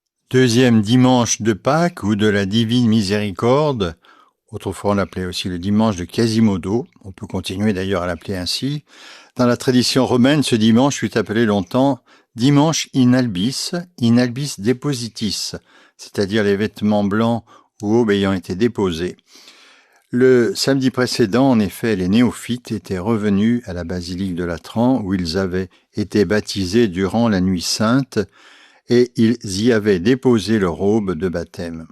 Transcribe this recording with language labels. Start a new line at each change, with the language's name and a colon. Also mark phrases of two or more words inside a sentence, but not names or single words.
French: Deuxième dimanche de Pâques ou de la Divine Miséricorde, autrefois on l'appelait aussi le dimanche de Quasimodo, on peut continuer d'ailleurs à l'appeler ainsi. Dans la tradition romaine, ce dimanche fut appelé longtemps dimanche
Latin: in albis depositis,
French: c'est-à-dire les vêtements blancs ou aubes ayant été déposés. Le samedi précédent, en effet, les néophytes étaient revenus à la basilique de Latran où ils avaient été baptisés durant la nuit sainte et ils y avaient déposé leur robe de baptême.